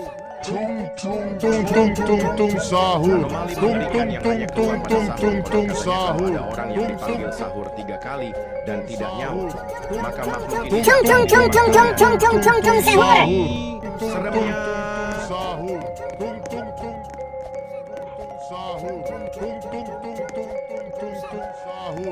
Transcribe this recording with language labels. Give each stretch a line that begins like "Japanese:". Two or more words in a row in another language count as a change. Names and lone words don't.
Indonesian: Tung tung tung tung tung tung sahur. Anomali Tung mengerikan tung yang tung hanya keluar tung pada tung sahur. tung tung Konon katanya kalau sahur. ada orang yang dipanggil sahur 3 kali dan tidak nyaut, maka makhluk ini Tung tung tung tung tung tung tung tung tung sahur. Seremnya. Sahur. Tung tung tung. Sahur. Tung tung tung tung tung sahur.